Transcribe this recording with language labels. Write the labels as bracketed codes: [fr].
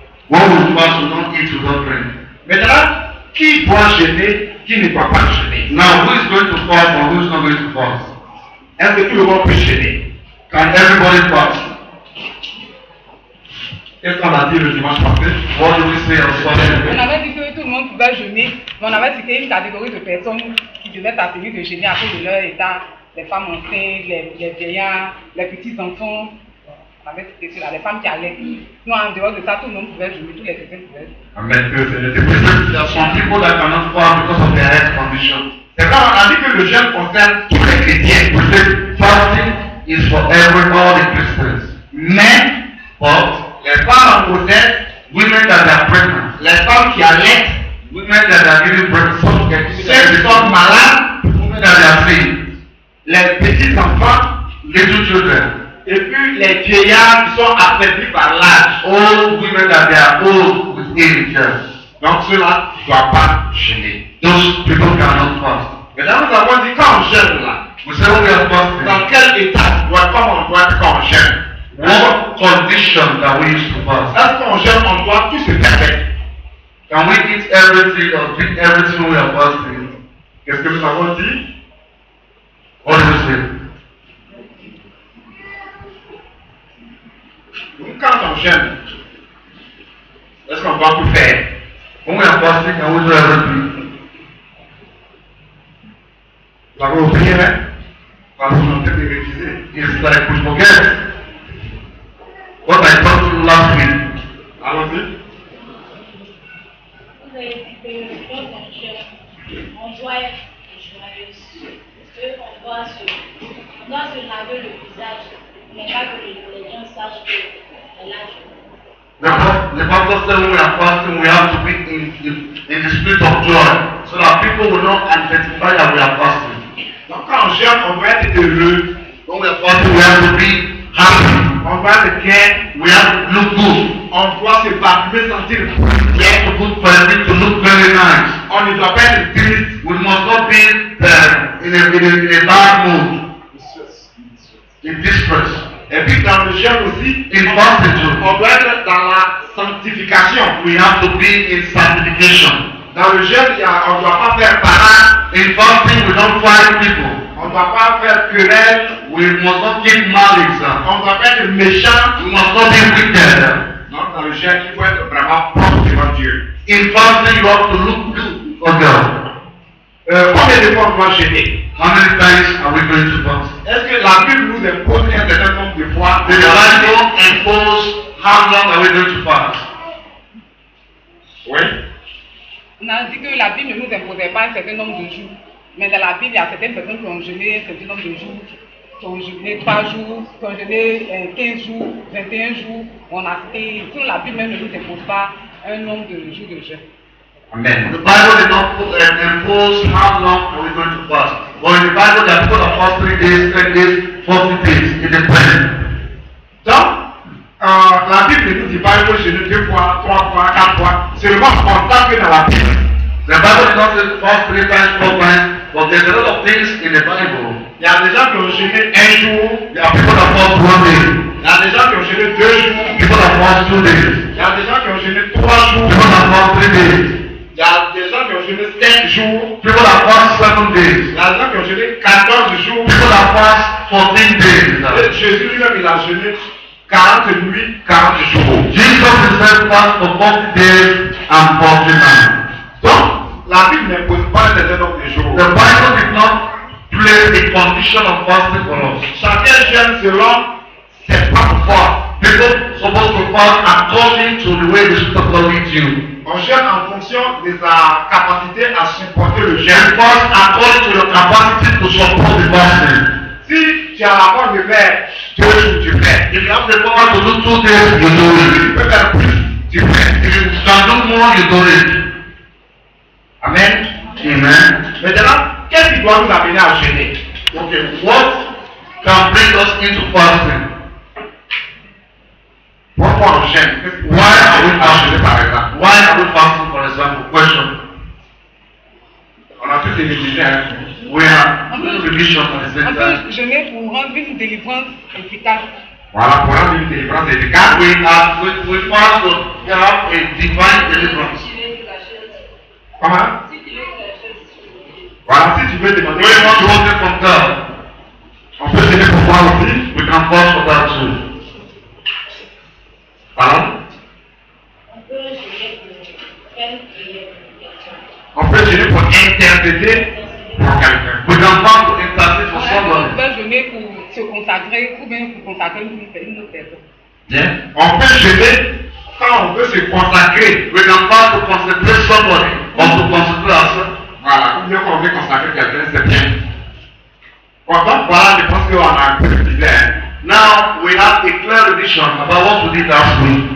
[en] When we fast, we don't eat, we don't drink. [fr] Maintenant, qui doit jeûner, qui ne doit pas jeûner? [en] Now, who is going to fast or who is not going to fast? [fr] Est-ce que tout le monde peut jeûner? [en] Can everybody fast? [fr] Qu'est-ce qu'on a dit le dimanche passé? [en] What did we say on Sunday? [fr] On avait dit que tout le monde pouvait jeûner, mais on avait cité une catégorie de personnes qui devaient s'abstenir de jeûner à cause de leur état, les femmes enceintes, les vieillards, les petits-enfants. On avait cité cela, les femmes qui allaitent. Nous, en dehors de ça, tout le monde pouvait jeûner, tous les chrétiens pouvaient. Amen. [en] There are some people that cannot fast because of their health condition. [fr] C'est vrai, on a dit que le jeûne concerne tous les chrétiens. [en] We say fasting is for all the Christians. [fr] Men, but les femmes en grossesse, [en] women that are pregnant, [fr] les femmes qui allaitent, [en] women that are giving birth, [fr] ceux qui sont malades, [en] women that are sick, [fr] les petits enfants, [en] little children, [fr] et puis les vieillards qui sont affaiblis par l'âge, [en] old women that are old with age. [fr] Donc ceux-là ne doivent pas jeûner. [en] Those people cannot fast. [fr] Maintenant nous avons dit quand on jeûne là, vous savez [en] we are fasting. [fr] Dans quel état comment on doit être quand on jeûne? [en] What condition that we used to fast? [fr] Est-ce qu'on jeûne, on doit tout se permettre? [en] Can we eat everything or drink everything when we are fasting? [fr] Qu'est-ce que nous avons dit? [en] What do you say? [fr] Donc quand on jeûne, est-ce qu'on doit tout faire? [en] When we are fasting, can we do everything? [fr] Vous avez oublié, hein? Parce qu'on a peut-être révisé. [en] It's like we forget. What I taught you last week. [fr] Allons-y. Vous avez dit que quand on jeûne, on doit être joyeux. Parce qu'on doit se laver le visage, mais pas que les gens sachent que elle a jeûné. The pastor said when we are fasting, we have to be in the spirit of joy, so that people will not identify that we are fasting. Donc quand on jeûne, on doit être heureux. [en] When we are fasting, we have to be happy. [fr] On doit être bien. [en] We have to look good. [fr] On doit se parfumer, sentir bien. [en] To put perfume to look very nice. [fr] On ne doit pas être triste. [en] We must not be in a bad mood. In distress. [fr] Et puis dans le jeûne aussi, [en] in fasting, [fr] on doit être dans la sanctification. [en] We have to be in sanctification. [fr] Dans le jeûne, on ne doit pas faire parade. [en] In fasting, we don't fight people. [fr] On ne doit pas faire querelle. [en] We must not keep malice. [fr] On ne doit pas être méchant. [en] We must not be wicked. [fr] Donc dans le jeûne, il faut être vraiment propre devant Dieu. [en] In fasting, you have to look good for God. [fr] Combien de fois on doit jeûner? [en] How many times are we going to fast? [fr] Est-ce que la Bible nous impose un certain nombre de fois? [en] The Bible impose how long are we going to fast? [fr] Oui. On a dit que la Bible ne nous imposait pas un certain nombre de jours. Mais dans la Bible, il y a certaines personnes qui ont jeûné un certain nombre de jours, qui ont jeûné 3 jours, qui ont jeûné 15 jours, 21 jours. On a cité, sinon la Bible même ne nous impose pas un nombre de jours de jeûne. Amen. [en] The Bible did not impose how long are we going to fast. But in the Bible, there are people that fast 3 days, 10 days, 40 days. It depends. [fr] Donc, la Bible ne nous dit pas qu'il faut jeûner 2 fois, 3 fois, 4 fois. C'est le moins constant que dans la Bible. [en] The Bible does not say fast 3 times, 4 times, but there's a lot of things in the Bible. [fr] Il y a des gens qui ont jeûné 1 jour. [en] There are people that fast 1 day. [fr] Il y a des gens qui ont jeûné 2 jours. [en] People that fast 2 days. [fr] Il y a des gens qui ont jeûné 3 jours. [en] People that fast 3 days. [fr] Il y a des gens qui ont jeûné 7 jours. [en] People that fast 7 days. [fr] Il y a des gens qui ont jeûné 14 jours. [en] People that fast 14 days. [fr] Et Jésus lui-même, il a jeûné 40 nuits, 40 jours. [en] Jesus himself fast for 40 days and 40 nights. [fr] Donc, la Bible n'impose pas un certain nombre de jours. [en] The Bible did not place a condition of fasting for us. [fr] Chacun jeûne selon ses propres forces. [en] People supposed to fast according to the way the Spirit of God leads you. [fr] On jeûne en fonction de sa capacité à supporter le [en] And [fr] jeûne. [en] fast according to your capacity to support the fasting. [fr] Si tu as la force de faire 2 jours, tu fais. [en] If you have the power to do 2 days, you do [fr] Si [en] it. [fr] tu peux faire plus, tu fais. [en] If you can do more, you do it. Amen. Amen. [fr] Maintenant, qu'est-ce qui doit nous amener à jeûner? [en] Okay, what can bring us into fasting? [fr] Pourquoi on jeûne? [en] Why are we fasting fasting? [fr] par exemple? [en] Why are we fasting, for example? [fr] Question. On a tous éligible, hein? [en] We are doing revision at the [fr] On [en] same [fr] peut [en] time. [fr] jeûner pour rendre une délivrance efficace. Voilà, pour rendre une délivrance efficace. [en] We fast to have a divine deliverance. [fr] Comment? Voilà, si tu veux demander, [en] We want to want it from God. [fr] on peut jeûner pour moi aussi. [en] We can fast for that too. [fr] Pardon? On peut jeûner pour faire une prière pour quelqu'un. On peut jeûner pour intercéder pour quelqu'un. [en] We can fast to intercede for [fr] On [en] somebody. [fr] peut jeûner pour se consacrer ou bien pour consacrer une autre personne. [en] Yeah. [fr] On peut jeûner quand on veut se consacrer. [en] We can fast to consecrate somebody or to consecrate ourselves. [fr] Voilà, ou bien quand on veut consacrer quelqu'un, c'est bien. Bon, donc voilà, je pense qu'on a un peu de hein. [en] Now we have a clear vision about what we did last week.